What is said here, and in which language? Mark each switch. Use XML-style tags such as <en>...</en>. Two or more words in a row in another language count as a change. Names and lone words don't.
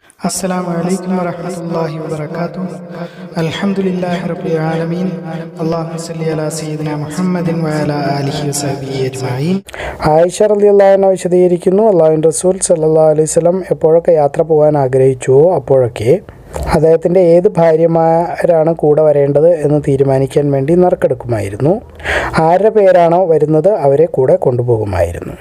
<ar>السلام عليكم ورحمة الله وبركاته. الحمد لله رب العالمين. اللهم صل على سيدنا محمد وعلى آله وصحبه أجمعين.</ar> <ml>ആയിഷ</ml> <ar>رضي الله عنها</ar> <ml>വിശദീകരിക്കുന്നു, അള്ളാഹുവിൻ്റെ റസൂൽ</ml> <ar>صلى الله عليه وسلم</ar> <ml>എപ്പോഴൊക്കെ യാത്ര പോകാൻ ആഗ്രഹിച്ചുവോ അപ്പോഴൊക്കെ അദ്ദേഹത്തിൻ്റെ ഏത് ഭാര്യമാരാണ് കൂടെ വരേണ്ടത് എന്ന് തീരുമാനിക്കാൻ വേണ്ടി നറുക്കെടുക്കുമായിരുന്നു. ആരുടെ പേരാണോ വരുന്നത് അവരെ കൂടെ കൊണ്ടുപോകുമായിരുന്നു.</ml>